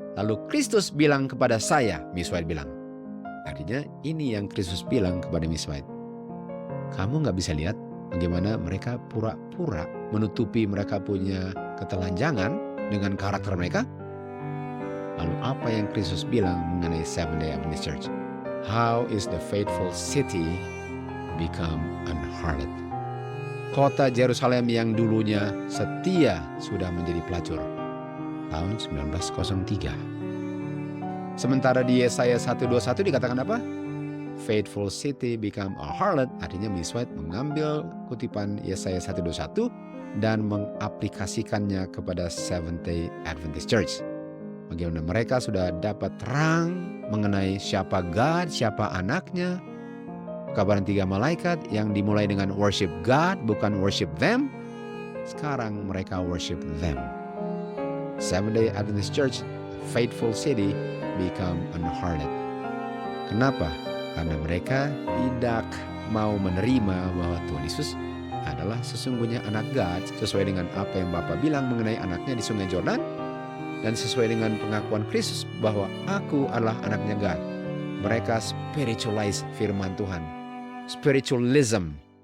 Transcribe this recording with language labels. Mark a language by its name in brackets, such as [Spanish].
[Indonesian] Lalu Kristus bilang kepada saya, Miss White bilang. Artinya ini yang Kristus bilang kepada Miss White. Kamu gak bisa lihat bagaimana mereka pura-pura menutupi mereka punya ketelanjangan dengan karakter mereka? Lalu apa yang Kristus bilang mengenai Seventh-day Adventist Church? [English] How is the faithful city become an harlot? [Indonesian] Kota Yerusalem yang dulunya setia sudah menjadi pelacur. Tahun 1903. Sementara di Yesaya 1:21 dikatakan apa? [English] Faithful city become a harlot. [Indonesian] Artinya Miss White mengambil kutipan Yesaya 1:21 dan mengaplikasikannya kepada Seventh-day Adventist Church. Bagaimana mereka sudah dapat terang mengenai siapa God, siapa anaknya. Kabaran 3 malaikat yang dimulai dengan [English] worship God, [Indonesian] bukan [English] worship them. [Indonesian] Sekarang mereka [English] worship them. Seventh-day Adventist Church, faithful city, become an harlot. [Indonesian] Kenapa? Karena mereka tidak mau menerima bahwa Tuhan Yesus adalah sesungguhnya anak God, sesuai dengan apa yang Bapa bilang mengenai anaknya di Sungai Jordan, dan sesuai dengan pengakuan Kristus bahwa aku adalah anaknya God. Mereka spiritualize firman Tuhan. Spiritualism.